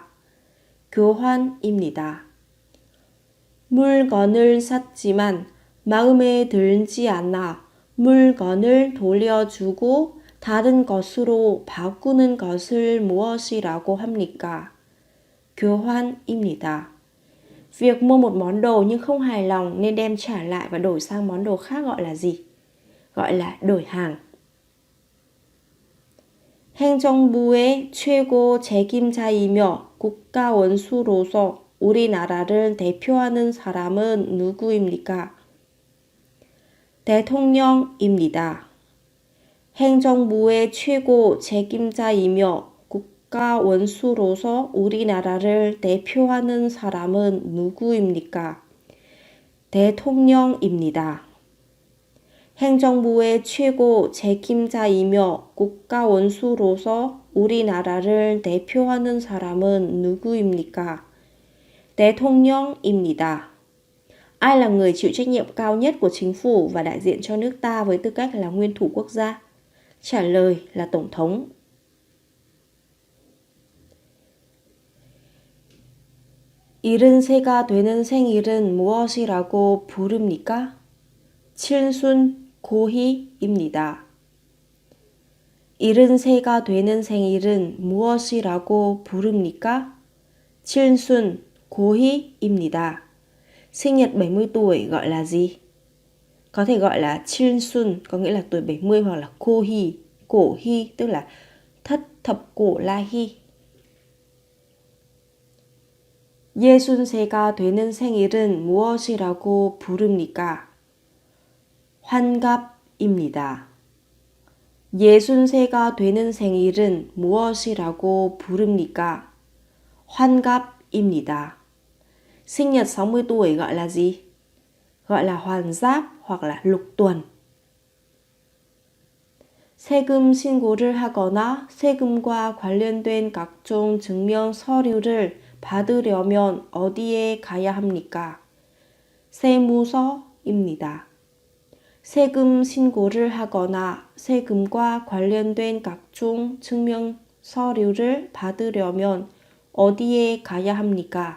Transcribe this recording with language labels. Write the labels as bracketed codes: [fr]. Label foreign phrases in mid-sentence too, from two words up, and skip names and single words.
[ko] 교환입니다. 물건을 샀지만 마음에 들지 않아 물건을 돌려주고 다른 것으로 바꾸는 것을 무엇이라고 합니까? 교환입니다. [vi] Việc mua một món đồ nhưng không hài lòng nên đem trả lại và đổi sang món đồ khác gọi là gì? Gọi là đổi hàng. [ko] 행정부의 최고 책임자이며 국가 원수로서 우리나라를 대표하는 사람은 누구입니까? 대통령입니다. 행정부의 최고 책임자이며 국가 원수로서 우리나라를 대표하는 사람은 누구입니까? 대통령입니다. 행정부의 최고 책임자이며 국가 원수로서 우리나라를 대표하는 사람은 누구입니까? 대통령입니다. [vi] Ai là người chịu trách nhiệm cao nhất của chính phủ và đại diện cho nước ta với tư cách là nguyên thủ quốc gia? Trả lời là Tổng thống. [ko] 일흔 세가 되는 생일은 무엇이라고 부릅니까? 칠순 고희입니다. 일흔 세가 되는 생일은 무엇이라고 부릅니까? 칠순 고희입니다. [vi] Sinh nhật 70 tuổi gọi là gì? Có thể gọi là 칠순, có nghĩa là tuổi 70 hoặc là 고희, cổ hy, tức là thất thập cổ la hy. [ko] 예순세가 되는 생일은 무엇이라고 부릅니까? 환갑입니다. 예순세가 되는 생일은 무엇이라고 부릅니까? 환갑입니다. [vi] Sinh nhật 60 tuổi gọi là gì? Gọi là hoàn giáp hoặc là lục tuần. [ko] 세금 신고를 하거나 세금과 관련된 각종 증명 서류를 받으려면 어디에 가야 합니까? 세무서입니다. 세금 신고를 하거나 세금과 관련된 각종 증명 서류를 받으려면 어디에 가야 합니까?